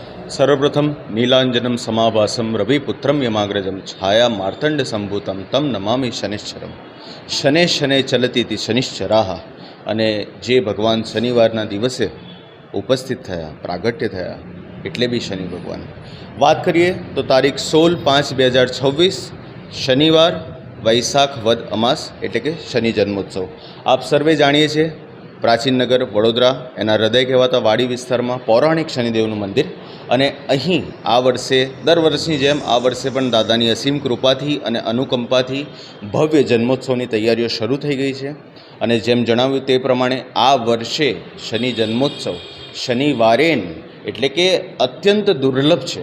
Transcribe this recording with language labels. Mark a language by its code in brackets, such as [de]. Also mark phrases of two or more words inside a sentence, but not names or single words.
[sa] सर्वप्रथम नीलांजनम समाभासम रविपुत्रम यमाग्रजम छाया मार्तंड संभूतम तम नमामि शनिश्चरम शने शने चलती शनिश्चराः [gu] અને જે ભગવાન શનિવારના દિવસે ઉપસ્થિત થયા પ્રાગટ્ય થયા એટલે બી શનિ ભગવાન વાત કરીએ તો તારીખ 16/5/2026 શનિવાર વૈશાખ વદ અમાસ એટલે કે શનિ જન્મોત્સવ આપ સર્વે જાણીએ છીએ પ્રાચીન નગર વડોદરા એના હૃદય કહેવાતા વાડી વિસ્તારમાં પૌરાણિક શનિદેવનું મંદિર અને અહીં આ વર્ષે દર વર્ષની જેમ આ વર્ષે પણ દાદાની અસીમ કૃપાથી અને અનુકંપાથી ભવ્ય જન્મોત્સવની તૈયારીઓ શરૂ થઈ ગઈ છે અને જેમ જણાવ્યું તે પ્રમાણે આ વર્ષે શનિ જન્મોત્સવ શનિવારેન એટલે કે અત્યંત દુર્લભ છે।